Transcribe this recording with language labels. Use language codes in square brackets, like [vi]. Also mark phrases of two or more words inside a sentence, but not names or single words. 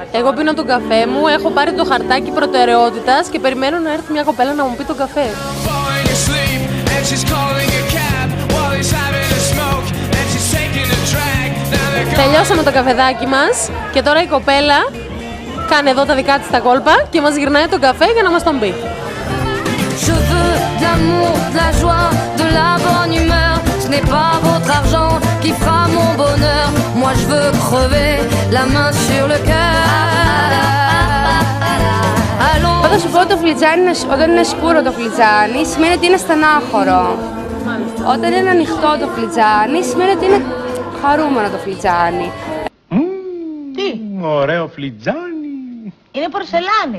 [el] Εγώ πίνω τον καφέ μου, έχω πάρει το χαρτάκι προτεραιότητας και περιμένω να έρθει μια κοπέλα να μου πει τον καφέ. Τελειώσαμε το καφεδάκι μας και τώρα η κοπέλα κάνει εδώ τα δικά της τα κόλπα και μας γυρνάει τον καφέ για να μας τον πει. [fr] Je veux de l'amour, de la joie, de la bonne humeur. Ce n'est pas votre argent qui fera mon bonheur. Moi je veux crever la main sur le cœur. [el] Όταν σου πω το φλιτζάνι, όταν είναι σκούρο το φλιτζάνι, σημαίνει ότι είναι στενάχωρο. Όταν είναι ανοιχτό το φλιτζάνι, σημαίνει ότι είναι χαρούμενο το φλιτζάνι. Τι? Ωραίο φλιτζάνι. Είναι πορσελάνη.